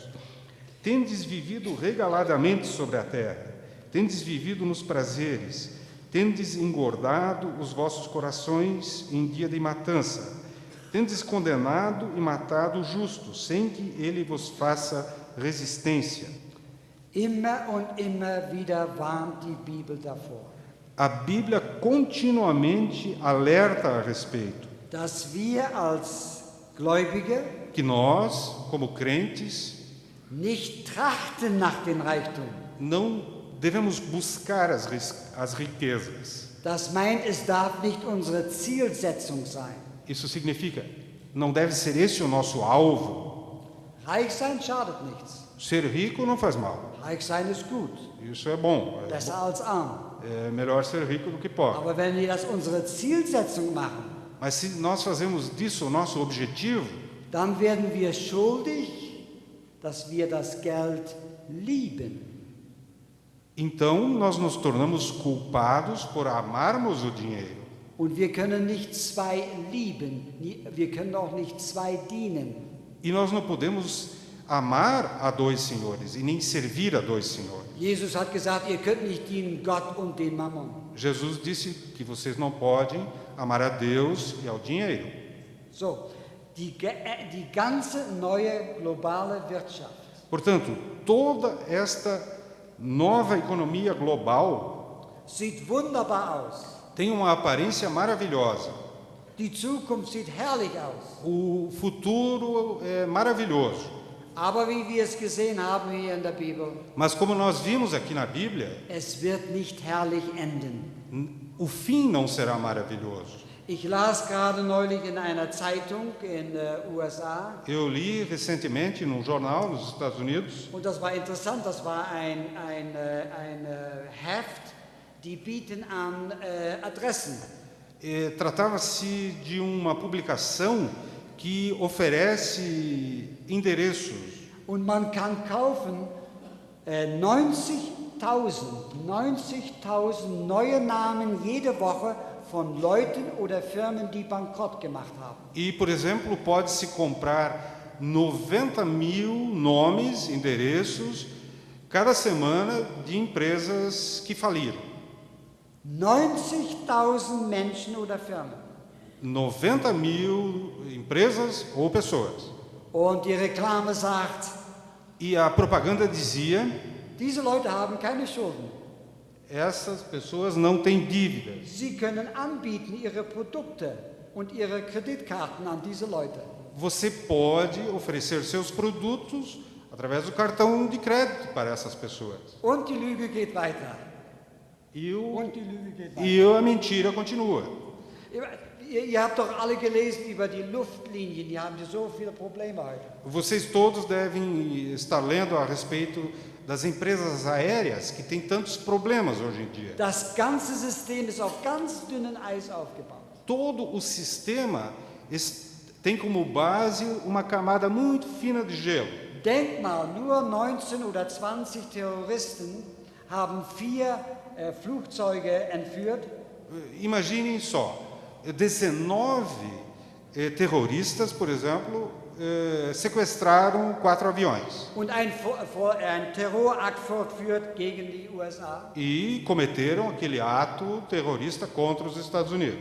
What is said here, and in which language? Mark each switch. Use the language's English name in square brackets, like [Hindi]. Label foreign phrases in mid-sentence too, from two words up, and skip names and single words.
[Portuguese] Tendes vivido regaladamente sobre a terra, tendes vivido nos prazeres, tendes engordado os vossos corações em dia de matança, tendes condenado e matado o justo, sem que ele vos faça resistência. [German] Immer und immer wieder warnt die Bibel davor, [Portuguese] A Bíblia continuamente alerta a respeito [German] dass wir als Gläubige [Portuguese] que nós, como crentes, [German] nicht trachten nach den Reichtum. [Portuguese] não devemos buscar as riquezas. [German] Das meint, es darf nicht unsere Zielsetzung sein. [Portuguese] Isso significa, não deve ser esse o nosso alvo. [German] Reich sein schadet nichts. [Portuguese] Ser rico não faz mal. [German] Reich sein ist gut, [Portuguese] Isso é bom. [German] besser als arm. [Portuguese] É melhor ser rico do que pobre. [German] Aber wenn wir das unsere Zielsetzung machen, [Portuguese] Mas se nós fazemos disso o nosso objetivo, [German] dann werden wir schuldig, dass wir das Geld lieben. [Portuguese] então nós nos tornamos culpados por amarmos o dinheiro. [German] Und wir können nicht zwei lieben, wir können auch nicht zwei dienen. [Portuguese] E nós não podemos amar a dois senhores e nem servir a dois senhores. [German] Jesus hat gesagt, ihr könnt nicht dienen Gott und den Mammon. [Portuguese] Jesus disse que vocês não podem amar a Deus e ao dinheiro. [German] So, die ganze neue globale Wirtschaft [Portuguese] Portanto, toda esta nova economia global [German] sieht wunderbar aus. [Portuguese] tem uma aparência maravilhosa. [German] Die Zukunft sieht herrlich aus. [Portuguese] O futuro é maravilhoso. [German] Aber wie wir es gesehen haben hier in der Bibel, [Portuguese] Mas como nós vimos aqui na Bíblia, [German] es wird nicht herrlich enden. [Portuguese] o fim não será maravilhoso. [German] Ich las gerade neulich in einer Zeitung in USA, [Portuguese] Eu li recentemente num jornal nos Estados Unidos, [German] und das war interessant, das war ein Heft, die bieten an Adressen. [Portuguese] Tratava-se de uma publicação que oferece endereços. [German] Und man kann kaufen 90.000 neue Namen jede Woche von Leuten oder Firmen, die bankrott gemacht haben. [Portuguese] E, por exemplo, pode-se comprar 90.000 nomes, endereços, cada semana de empresas que faliram. [German] 90.000 Menschen oder Firmen. [Portuguese] 90.000 empresas ou pessoas. [German] Und die Reklame sagt, [Portuguese] E a propaganda dizia: [German] diese Leute haben keine Schulden. [Portuguese] essas pessoas não têm dívidas. [German] Sie können anbieten ihre Produkte und ihre Kreditkarten an diese Leute. [Portuguese] Você pode oferecer seus produtos através do cartão de crédito para essas pessoas. [German] Und die Lüge geht weiter. [Portuguese] E, [German] Und die Lüge geht weiter. [Portuguese] e a mentira continua. [German] Ihr habt doch alle gelesen über die Luftlinien, die haben so viele Probleme heute. [Portuguese] Vocês todos devem estar lendo a respeito das empresas aéreas que têm tantos problemas hoje em dia. [German] Das ganze System ist auf ganz dünnem Eis aufgebaut. [Portuguese] Todo o sistema tem como base uma camada muito fina de gelo. [German] Denk mal, nur 19 oder 20 Terroristen haben 4 Flugzeuge entführt. [Portuguese] Imaginem só, 19 terroristas, por exemplo, sequestraram 4 aviões [German] Und ein Terrorakt fortführt gegen die USA. [Portuguese] e cometeram aquele ato terrorista contra os Estados Unidos.